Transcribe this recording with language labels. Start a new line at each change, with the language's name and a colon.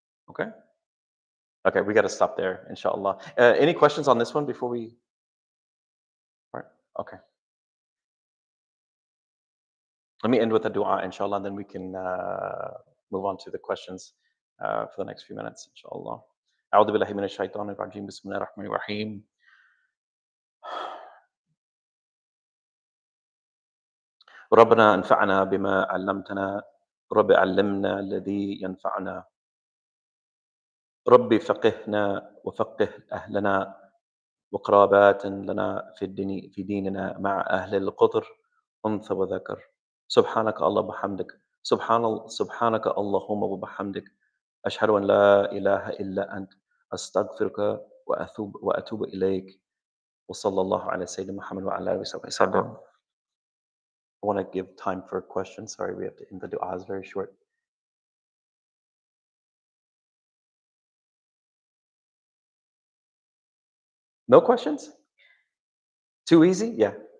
English: Okay? Okay, we got to stop there, inshallah. Any questions on this one before we... All right, okay. Let me end with a dua, inshallah, then we can move on to the questions for the next few minutes, inshallah.
Arabic: أعوذ بالله من الشيطان الرجيم بسم الله الرحمن الرحيم ربنا انفعنا بما علمتنا رب علمنا الذي ينفعنا رب فقهنا وفقه أهلنا وقرابات لنا في ديننا مع أهل القدر أنثى وذكر سبحانك الله بحمدك سبحانك اللهم وبحمدك أشهد أن لا إله إلا أنت أستغفرك وأتوب إليك وصلى الله على سيدنا محمد وعلى آله وصحبه وسلم.
English: I want to give time for questions. Sorry, we have to end the dua is very short. No questions? Too easy? Yeah.